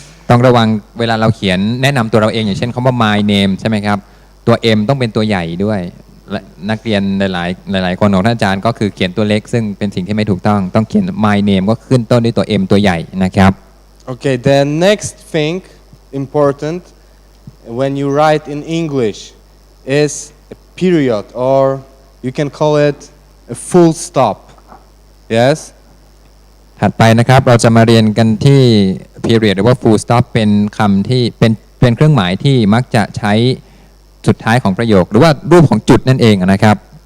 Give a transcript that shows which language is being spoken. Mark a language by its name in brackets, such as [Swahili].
[Thai] ต้องระวังเวลาเราเขียนแนะนำตัวเราเองอย่างเช่นคำว่า [English] my name [Thai] ใช่ไหมครับตัว M ต้องเป็นตัวใหญ่ด้วยและนักเรียนหลายคนของท่านอาจารย์ก็คือเขียนตัวเล็กซึ่งเป็นสิ่งที่ไม่ถูกต้องเขียน my name ก็ขึ้นต้นด้วยตัว M ตัวใหญ่นะครับ [English] Okay, the next thing important when you write in English is a period, or you can call it a full stop. Yes? [Thai] ถัดไปนะครับเราจะมาเรียนกันที่ period หรือว่า full stop เป็นคำที่เป็นเครื่องหมายที่มักจะใช้สุดท้ายของประโยคหรือว่ารูปของจุดนั่นเองนะครับ